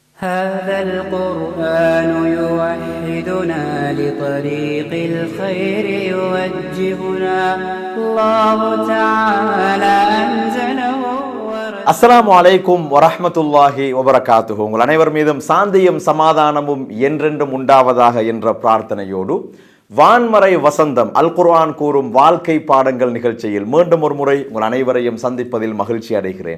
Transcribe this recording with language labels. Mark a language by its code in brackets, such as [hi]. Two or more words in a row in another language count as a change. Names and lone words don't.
[ar] هذا القرآن يوحدنا لطريق الخير يوجهنا الله تعالى أنزله. السلام عليكم ورحمة الله وبركاته. [ta] உங்கள் அனைவர் மீதும் சாந்தியும் சமாதானமும் என்றென்றும் உண்டாவதாக என்ற பிரார்த்தனையோடு வான்மறை வசந்தம் அல் குர்ஆன் கூறும் வாழ்க்கை பாடங்கள் நிகழ்ச்சியில் மீண்டும் ஒரு முறை உங்கள் அனைவரையும் சந்திப்பதில் மகிழ்ச்சி அடைகிறேன்.